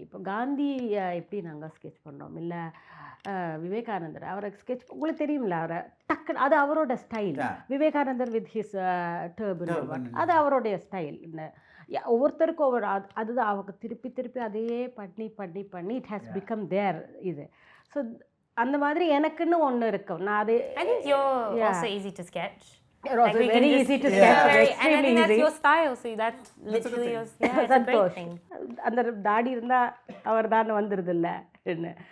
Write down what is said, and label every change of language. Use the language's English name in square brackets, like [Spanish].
[Tamil] இப்போ காந்தி எப்படி நாங்கள் ஸ்கெட்ச் பண்ணோம், இல்லை விவேகானந்தர் அவரை ஸ்கெட்ச் உங்களுக்கு தெரியுமில்ல, அவரை டக்குன்னு அது அவரோட style. Vivekanandar [English] with his turban [Tamil] அது அவருடைய ஸ்டைல். ஒவ்வொருத்தருக்கும் ஒவ்வொரு அதுதான் அவங்க திருப்பி அதையே பண்ணி [English] it has become their [Tamil] இது. ஸோ அந்த மாதிரி எனக்குன்னு ஒன்று இருக்கும். நான் அது [English] I think you're also easy to sketch. You're also very easy to sketch. And I think that's your style, so that's literally your style. It's a great thing. [Tamil] அந்த தாடி இருந்தால் அவர் தான் வந்துடுது இல்லை என்ன.